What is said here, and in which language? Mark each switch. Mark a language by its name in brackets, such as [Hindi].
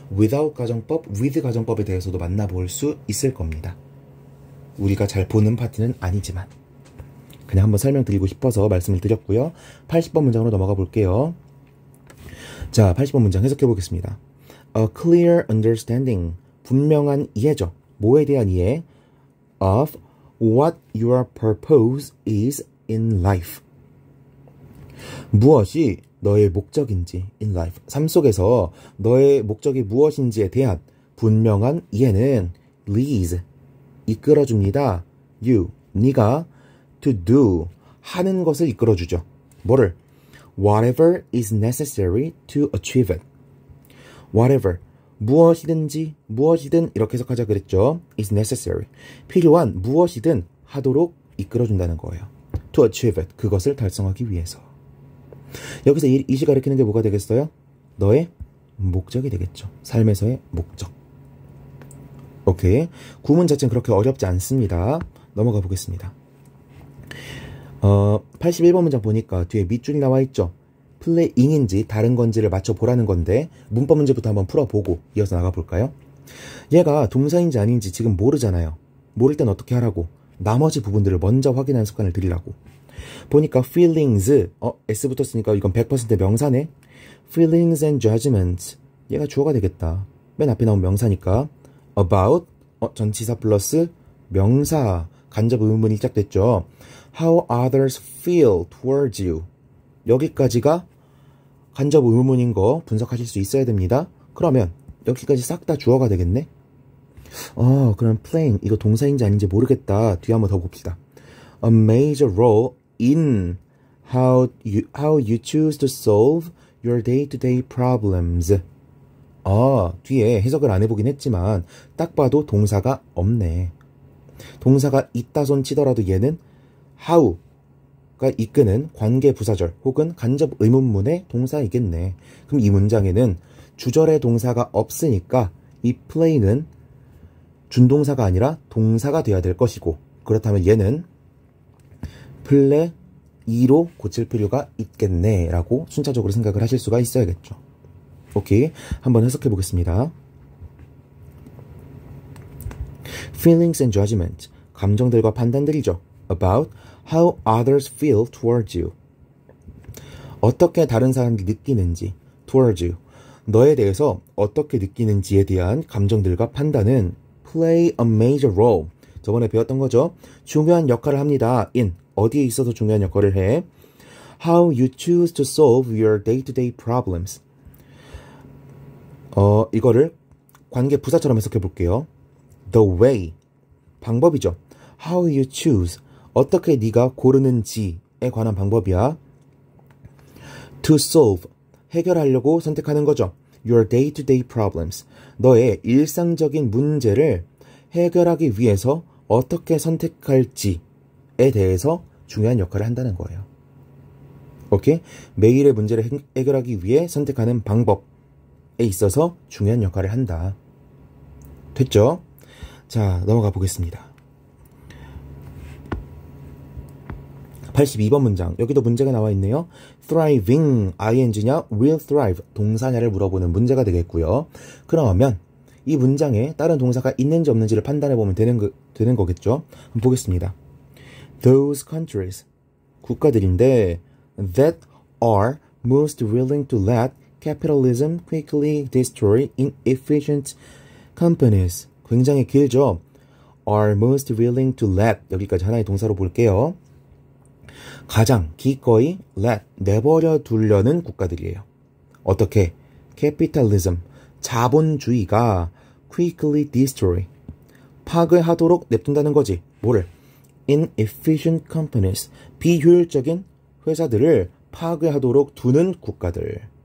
[Korean] without 가정법, with 가정법에 대해서도 만나볼 수 있을 겁니다. 우리가 잘 보는 파트는 아니지만. 그냥 한번 설명드리고 싶어서 말씀을 드렸고요. 80번 문장으로 넘어가 볼게요. 자, 80번 문장 해석해 보겠습니다. [English] A clear understanding. [Korean] 분명한 이해죠. 뭐에 대한 이해? [English] Of what your purpose is in life. [Korean] 무엇이 너의 목적인지 [English] in life. [Korean] 삶 속에서 너의 목적이 무엇인지에 대한 분명한 이해는 [English] leads. [Korean] 이끌어줍니다. [English] You. [Korean] 네가 [English] to do. [Korean] 하는 것을 이끌어주죠. 뭐를? [English] Whatever is necessary to achieve it. Whatever. [Korean] 무엇이든 이렇게 해석하자 그랬죠. [English] is necessary. [Korean] 필요한 무엇이든 하도록 이끌어준다는 거예요. [English] to achieve it. [Korean] 그것을 달성하기 위해서. 여기서 이 시가 가리키는 게 뭐가 되겠어요? 너의 목적이 되겠죠. 삶에서의 목적. 오케이. 구문 자체는 그렇게 어렵지 않습니다. 넘어가 보겠습니다. 81번 문장 보니까 뒤에 밑줄이 나와 있죠. 플레잉인지 다른 건지를 맞춰보라는 건데 문법 문제부터 한번 풀어보고 이어서 나가볼까요? 얘가 동사인지 아닌지 지금 모르잖아요. 모를 땐 어떻게 하라고? 나머지 부분들을 먼저 확인하는 습관을 들이라고. 보니까 feelings, S 붙었으니까 이건 100% 명사네. [English] feelings and judgments. [Korean] 얘가 주어가 되겠다. 맨 앞에 나온 명사니까 about, 전치사 플러스 명사. 간접 의문문이 시작됐죠. [English] How others feel towards you. [Korean] 여기까지가 간접 의문문인 거 분석하실 수 있어야 됩니다. 그러면 여기까지 싹 다 주어가 되겠네. 그럼 playing 이거 동사인지 아닌지 모르겠다. 뒤에 한번 더 봅시다. [English] A major role in how you choose to solve your day-to-day problems. [Korean] 뒤에 해석을 안 해보긴 했지만 딱 봐도 동사가 없네. 동사가 있다 손 치더라도 얘는 how가 이끄는 관계 부사절 혹은 간접 의문문의 동사이겠네. 그럼 이 문장에는 주절의 동사가 없으니까 이 play는 준동사가 아니라 동사가 돼야 될 것이고, 그렇다면 얘는 play 2로 고칠 필요가 있겠네 라고 순차적으로 생각을 하실 수가 있어야겠죠. 오케이, 한번 해석해 보겠습니다. [English] Feelings and judgment, [Korean] 감정들과 판단들이죠. [English] About how others feel towards you. [Korean] 어떻게 다른 사람들이 느끼는지, [English] towards you. [Korean] 너에 대해서 어떻게 느끼는지에 대한 감정들과 판단은 [English] play a major role. [Korean] 저번에 배웠던 거죠. 중요한 역할을 합니다. in, 어디에 있어서 중요한 역할을 해. [English] How you choose to solve your day-to-day problems. [Korean] 이거를 관계 부사처럼 해석해 볼게요. [English] The way, [Korean] 방법이죠. [English] How you choose, [Korean] 어떻게 네가 고르는지에 관한 방법이야. [English] To solve, [Korean] 해결하려고 선택하는 거죠. [English] Your day-to-day problems, [Korean] 너의 일상적인 문제를 해결하기 위해서 어떻게 선택할지에 대해서 중요한 역할을 한다는 거예요. 오케이? 매일의 문제를 해결하기 위해 선택하는 방법에 있어서 중요한 역할을 한다. 됐죠? 자, 넘어가 보겠습니다. 82번 문장. 여기도 문제가 나와 있네요. thriving, ing냐, [English] will thrive, [Korean] 동사냐를 물어보는 문제가 되겠고요. 그러면 이 문장에 다른 동사가 있는지 없는지를 판단해보면 되는 거겠죠. 한번 보겠습니다. Those countries, 국가들인데 that are most willing to let capitalism quickly destroy inefficient companies. 굉장히 길죠. [English] are most willing to let, [Korean] 여기까지 하나의 동사로 볼게요. 가장 기꺼이 let, 내버려 두려는 국가들이에요. 어떻게? capitalism, 자본주의가 [English] quickly destroy, [Korean] 파괴하도록 냅둔다는 거지. 뭐를? [English] inefficient companies, [Korean] 비효율적인 회사들을 파괴하도록 두는 국가들.